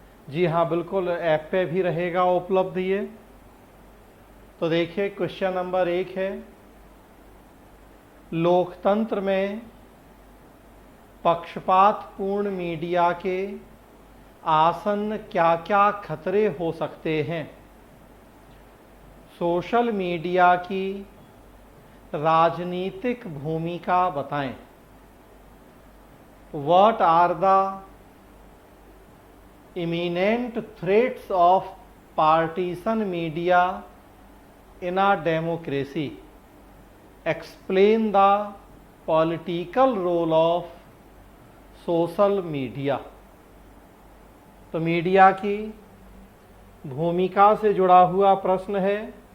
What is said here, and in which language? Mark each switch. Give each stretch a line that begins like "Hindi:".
Hindi: जी हाँ, बिल्कुल, ऐप पे भी रहेगा उपलब्ध ये। तो देखिए, क्वेश्चन नंबर 1 है, लोकतंत्र में पक्षपातपूर्ण मीडिया के आसन्न क्या क्या खतरे हो सकते हैं? सोशल मीडिया की राजनीतिक भूमिका बताएं।
English: What are the imminent threats of partisan media in a democracy? Explain the political role of social media.
Hindi: तो मीडिया की भूमिका से जुड़ा हुआ प्रश्न है।